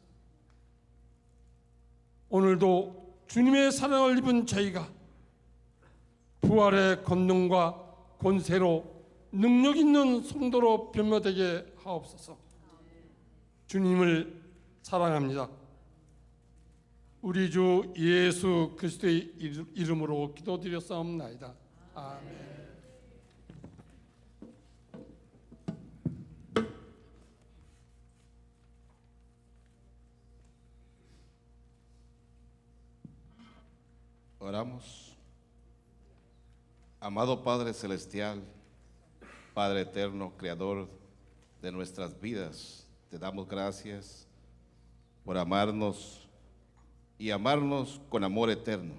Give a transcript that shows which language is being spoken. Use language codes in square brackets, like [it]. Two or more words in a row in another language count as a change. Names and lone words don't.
[ko] 오늘도 주님의 사랑을 입은 저희가 부활의 권능과 권세로 능력 있는 성도로 변모되게 하옵소서. 주님을 사랑합니다. 우리 주 예수 그리스도의 이름으로 기도드렸사옵나이다. 아멘. [es] Oramos. Amado Padre Celestial, Padre Eterno, Creador de nuestras vidas, te damos gracias por amarnos y amarnos con amor eterno.